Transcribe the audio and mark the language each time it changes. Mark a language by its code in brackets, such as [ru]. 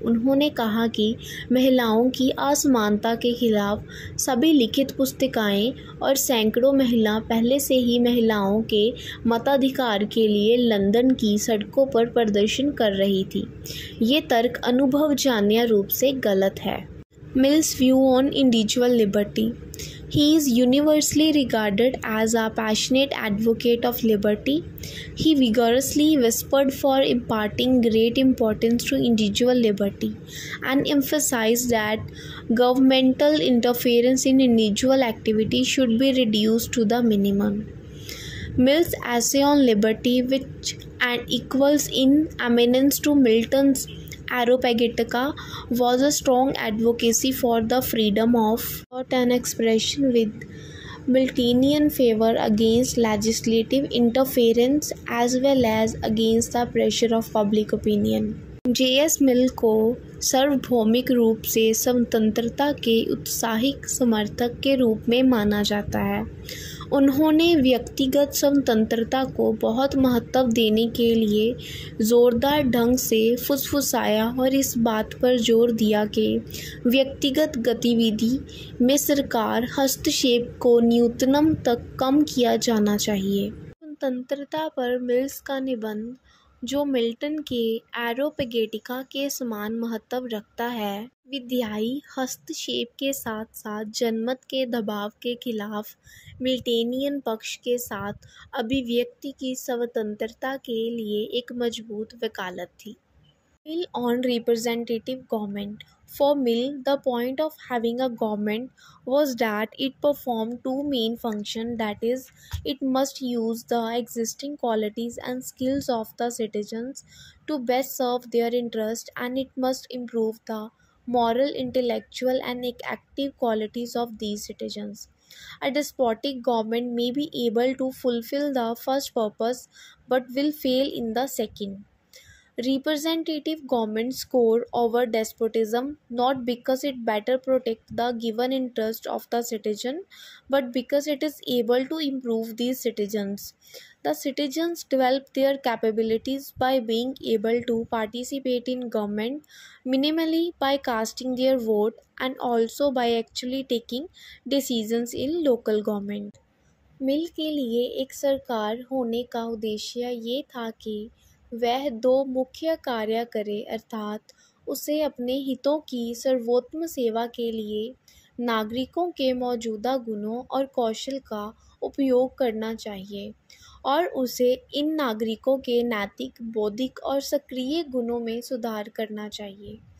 [hi] उन्होंने कहा कि महिलाओं की असमानता के खिलाफ सभी लिखित पुस्तिकाएं और सैकड़ों महिला पहले से ही महिलाओं के मताधिकार के लिए लंदन की सड़कों पर प्रदर्शन कर रही थी। ये तर्क अनुभवजन्य रूप से गलत है। [en] Mill's view on individual liberty. He is universally regarded as a passionate advocate of liberty. He vigorously whispered for imparting great importance to individual liberty and emphasized that governmental interference in individual activity should be reduced to the minimum. Mill's essay on liberty, which equals in eminence to Milton's Areopagitica, was a strong advocacy for the freedom of thought and expression with Miltonian favor against legislative interference as well as against the pressure of public opinion. J.S. [hi] मिल को सार्वभौमिक रूप से स्वतंत्रता के उत्साहिक समर्थक के रूप में माना जाता है। उन्होंने व्यक्तिगत स्वतंत्रता को बहुत महत्व देने के लिए जोरदार ढंग से फुसफुसाया और इस बात पर जोर दिया कि व्यक्तिगत गतिविधि में सरकार हस्तक्षेप को न्यूनतम तक कम किया जाना चाहिए। स्वतंत्रता पर मिल्स का निबंध, जो मिल्टन के एरोपेगेटिका के समान महत्व रखता है, विधायी हस्तक्षेप के साथ साथ जनमत के दबाव के खिलाफ मिल्टेनियन पक्ष के साथ अभिव्यक्ति की स्वतंत्रता के लिए एक मजबूत वकालत थी। [en] Mill on representative government. For Mill, the point of having a government was that it performed two main functions, that is, it must use the existing qualities and skills of the citizens to best serve their interest, and it must improve the moral, intellectual, and active qualities of these citizens. A despotic government may be able to fulfill the first purpose but will fail in the second. Representative governments score over despotism not because it better protects the given interest of the citizen, but because it is able to improve these citizens. The citizens develop their capabilities by being able to participate in government, minimally by casting their vote and also by actually taking decisions in local government. [hi] मिल के लिए एक सरकार होने का उद्देश्य ये था कि वह दो मुख्य कार्य करे, अर्थात उसे अपने हितों की सर्वोत्तम सेवा के लिए नागरिकों के मौजूदा गुणों और कौशल का उपयोग करना चाहिए और उसे इन नागरिकों के नैतिक, बौद्धिक और सक्रिय गुणों में सुधार करना चाहिए।